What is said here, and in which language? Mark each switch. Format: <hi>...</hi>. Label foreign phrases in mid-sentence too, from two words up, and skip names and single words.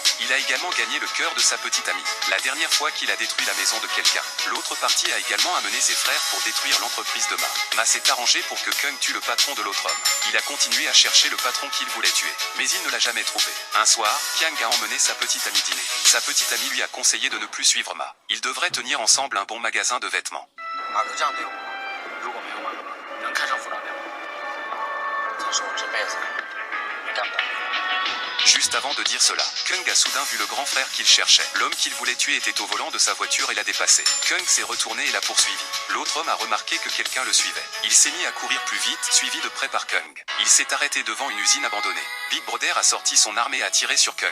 <fr>Il a également gagné le cœur de sa petite amie. La dernière fois qu'il a détruit la maison de quelqu'un, l'autre partie a également amené ses frères pour détruire l'entreprise de Ma. Ma s'est arrangé pour que Kung tue le patron de l'autre homme. Il a continué à chercher le patron qu'il voulait tuer, mais il ne l'a jamais trouvé. Un soir, Qiang a emmené sa petite amie dîner. Sa petite amie lui a conseillé de ne plus suivre Ma. Ils devraient tenir ensemble un bon magasin de vêtements.</fr> <zh>马哥这样对我，如果没有马哥能开上服装店吗？他说我这辈子干不了。</zh> <fr>Juste avant de dire cela, Kung a soudain vu le grand frère qu'il cherchait. L'homme qu'il voulait tuer était au volant de sa voiture et l'a dépassé. Kung s'est retourné et l'a poursuivi. L'autre homme a remarqué que quelqu'un le suivait. Il s'est mis à courir plus vite, suivi de près par Kung. Il s'est arrêté devant une usine abandonnée. Big Brother a sorti son arme et a tiré sur Kung.</fr>